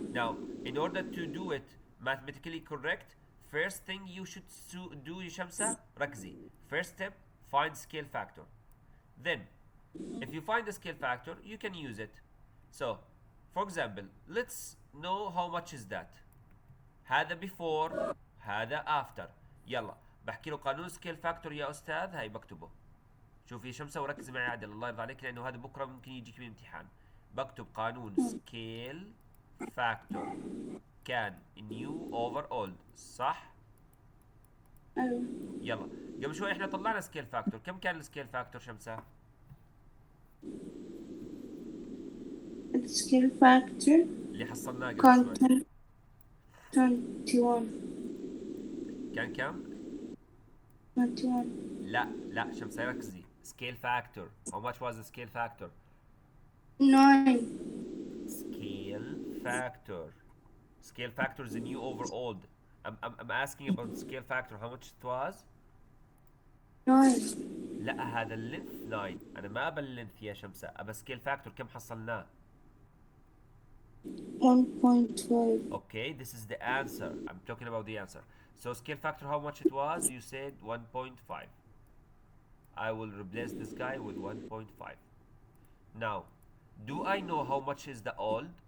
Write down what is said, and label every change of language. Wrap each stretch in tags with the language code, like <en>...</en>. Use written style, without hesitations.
<en>Now, in order to do it mathematically correct, first thing you should do</en> <ar>شمسة ركزي.</ar> <en>First step, find scale factor. Then, if you find the scale factor, you can use it. So, for example, let's know how much is that.</en> <ar>هذا</ar> <en>before,</en> <ar>هذا</ar> <en>after.</en> <ar>يلا بحكي له قانون scale factor يا أستاذ، هاي بكتبه. شوفي يا شمسة وركزي معي عدل الله يرضى عليك، لأنه هذا بكرة ممكن يجيك بالامتحان. بكتب قانون scale factor كان</ar> <en>new over old،</en> <ar>صح؟ أيوة. يلا قبل شوي احنا طلعنا سكيل فاكتور، كم كان السكيل فاكتور شمسة؟</ar> <en>السكيل فاكتور</en> <ar>اللي حصلناه قبل كان شوي 21. كان كم؟ 21. لا شمسة ركزي،</ar> <en>Scale factor how much was the scale factor؟ 9. Scale factor. Scale factor is the new over old. I'm asking about the scale factor how much it was. 9.</en> <ar>لا هذا اللينث 9، انا ما ابى اللينث يا شمسة، ابى سكيل فاكتور كم حصلناه. 1.5.</ar> <en>Okay, this is the answer. I'm talking about the answer. So scale factor how much it was? You said 1.5. I will replace this guy with 1.5. Now, do I know how much is the old?</en>